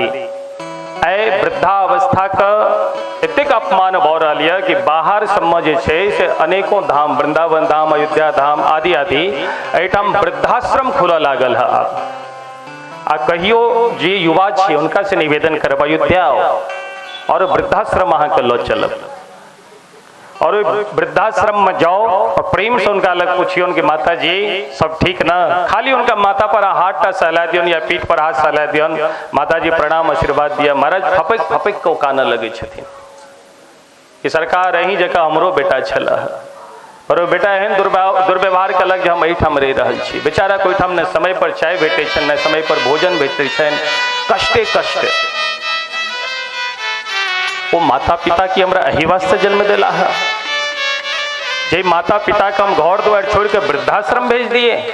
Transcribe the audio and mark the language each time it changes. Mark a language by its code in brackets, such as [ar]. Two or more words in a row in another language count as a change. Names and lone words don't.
[mai] आइ वृद्धावस्था का एतेक अपमान भऽ रहल यऽ कि बाहर सबमे जे छै से अनेकों धाम वृंदावन धाम अयोध्या धाम आदि आदि एहिठाम वृद्धाश्रम खुलऽ लागल है। आ कहियो जे युवा छी हुनका से निवेदन करब अयोध्या और वृद्धाश्रम अहाँके लऽ चलब और वृद्धाश्रम में जाओ और प्रेम से उनका लग पूछियो कि माता जी सब ठीक ना। खाली उनका माथा पर हाथ टा सहला दियन या पीठ पर हाथ सहला दियन माता जी प्रणाम आशीर्वाद दिया महाराज फपक फपक को काना लगे छथिन कि सरकार अही जगह हमरो बेटा छला पर वो बेटा एहन दुर्व्यवहार कलक जे हम एहिठाम रहि रहल छी। बेचारा कोई ठाम ने समय पर चाय भेटै छनि ने समय पर भोजन भेटै छनि कष्टे कष्ट। वो माता पिता की हमरा एही वास्ते जन्म दिला है जे माता पिता का हम घर द्वार छोड़ के वृद्धाश्रम भेज दिए।